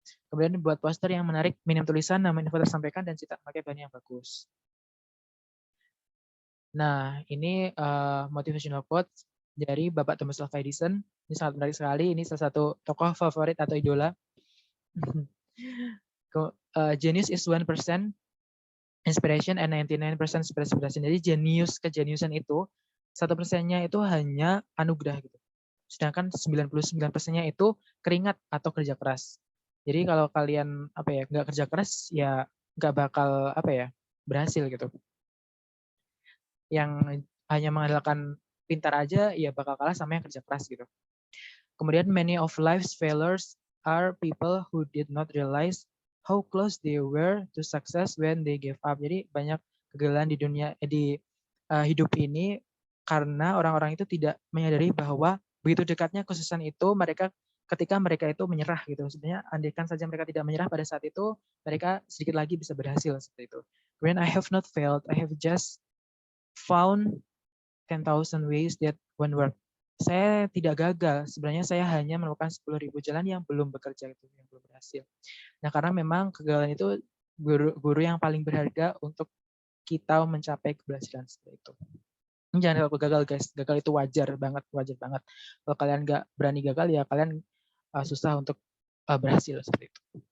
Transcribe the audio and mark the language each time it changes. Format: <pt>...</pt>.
<id>Kemudian buat poster yang menarik, minim tulisan, nama inovator sampaikan, dan cetak pakai bahan yang bagus. Nah, ini motivational quote dari Bapak Thomas Alva Edison. Ini sangat menarik sekali. Ini salah satu tokoh favorit atau idola.</id> <en>Genius is 1% inspiration and 99% inspiration.</en> <id>Jadi kejeniusan itu 1%-nya itu hanya anugerah gitu. Sedangkan 99%-nya itu keringat atau kerja keras. Jadi kalau kalian nggak kerja keras ya nggak bakal berhasil gitu. Yang hanya mengandalkan pintar aja ya bakal kalah sama yang kerja keras gitu.</id> <en>Kemudian many of life's failures are people who did not realize how close they were to success when they gave up.</en> <id>Jadi banyak kegagalan di dunia hidup ini karena orang-orang itu tidak menyadari bahwa begitu dekatnya kesuksesan itu ketika mereka itu menyerah gitu. Sebenarnya andaikan saja mereka tidak menyerah pada saat itu, mereka sedikit lagi bisa berhasil seperti itu.</id> <en>When I have not failed, I have just found 10,000 ways that won't work.</en> <id>Saya tidak gagal, sebenarnya saya hanya menemukan 10.000 jalan yang belum bekerja itu, yang belum berhasil. Nah, karena memang kegagalan itu guru yang paling berharga untuk kita mencapai keberhasilan seperti itu. Jangan takut gagal guys, gagal itu wajar banget. Kalau kalian nggak berani gagal ya kalian susah untuk berhasil seperti itu.</id>